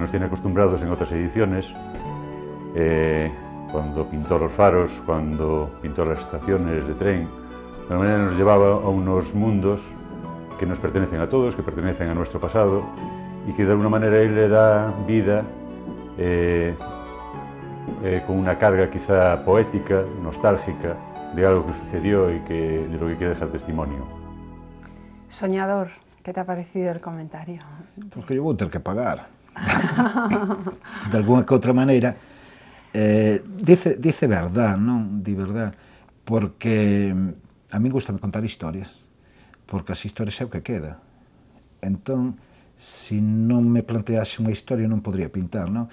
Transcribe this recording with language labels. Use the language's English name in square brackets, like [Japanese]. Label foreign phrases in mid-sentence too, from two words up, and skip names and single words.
[Spanish] Nos tiene acostumbrados en otras ediciones, cuando pintó los faros, cuando pintó las estaciones de tren, de alguna manera nos llevaba a unos mundos que nos pertenecen a todos, que pertenecen a nuestro pasado, y que de alguna manera él le da vida con una carga quizá poética, nostálgica, de algo que sucedió y de lo que quiere dejar testimonio. Soñador, ¿qué te ha parecido el comentario? Pues que yo [Galician] vou ter [Spanish] que pagar. De alguna [Galician] que outra maneira, [Spanish] dice verdad, [Galician] non? Di verdad, porque a mí gusta contar historias, porque as historias é o que queda. Entón, se non me plantease unha historia non podría pintar, non?